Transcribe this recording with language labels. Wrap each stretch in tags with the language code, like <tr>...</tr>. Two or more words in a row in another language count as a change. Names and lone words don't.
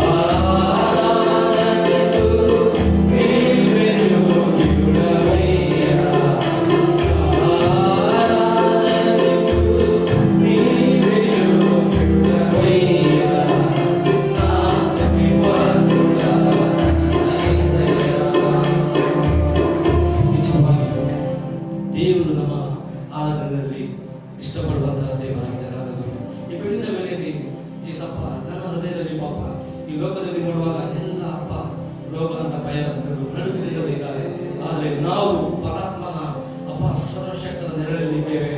<te>ఆరాధనకు నీవే యోగ్యుడవయ్యా, నా ఆరాధనకు నీవే యోగ్యుడవయ్యా, నా స్తుతి పాత్రుడా నా యేసయ్య.</te> <kn>నిజವಾಗಿ ದೇವರು ನಮ್ಮ ಆರಾಧನೆಯಲ್ಲಿ ಇಷ್ಟಪಡುವಂತಹ ದೇವರಾಗಿದ್ದಾರೆ. ಹಾಲೆಲೂಯ. ಈ ಬೆಳಗಿನ ವೇಳೆಯಲ್ಲಿ ಏಸಪ್ಪ ನನ್ನ ಹೃದಯದಲ್ಲಿ ಪಾಪ ಈ ಲೋಕದಲ್ಲಿ ನೋಡುವಾಗ ಎಲ್ಲ ಅಪ್ಪ ರೋಗ ಅಂತ ಭಯಗಳು ನಡುಕದಿಂದಲೂ ಇದ್ದಾರೆ. ಆದರೆ ನಾವು ಪರಾತ್ಮನ ಅಪ್ಪ ಸರ್ವಶಕ್ತರ ನೆರಳಲ್ಲಿ ಇದ್ದೇವೆ.</kn>